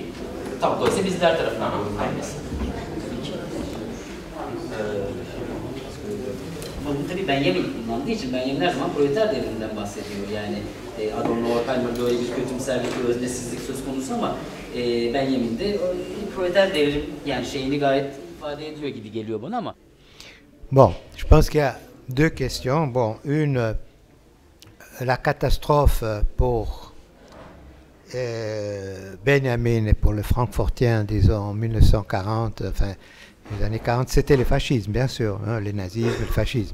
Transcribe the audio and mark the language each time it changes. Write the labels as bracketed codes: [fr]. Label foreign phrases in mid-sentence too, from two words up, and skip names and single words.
[tr] Tabii dolayısıyla bizler tarafından yorumlanması. Ama bu tabii Benjamin kullandığı için Benjamin her zaman proleter devriminden bahsediyor. Yani Adorno, Horkheimer böyle bir kötümserlik, bir öznesizlik söz konusu ama Benjamin de proleter devrim yani şeyini gayet ifade ediyor gibi geliyor bana ama. [fr] Bon, je pense qu'il y a deux questions. Bon, une, la catastrophe pour Benjamin et pour le Frankfurtien, disons en 1940, enfin les années 40, c'était le fascisme, bien sûr, hein, le nazisme, le fascisme.